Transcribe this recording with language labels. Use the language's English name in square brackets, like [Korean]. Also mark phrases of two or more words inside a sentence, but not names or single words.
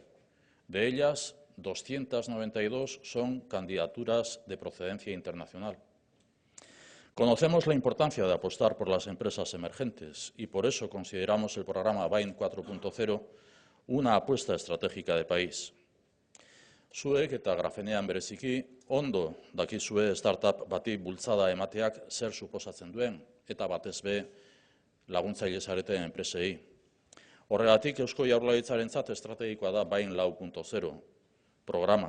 [Spanish] De ellas, 292 son candidaturas de procedencia internacional. Conocemos la importancia de apostar por las empresas emergentes y por eso consideramos el programa Bain 4.0 una apuesta estratégica de país. [Basque] Zuek eta Grafenean bereziki ondo dakizue startup bati bultzada emateak zer suposatzen duen eta batez be laguntzaile zareten enpresei. Horregatik Eusko Jaurlaritzarentzat estrategikoa da Bain 4.0 programa.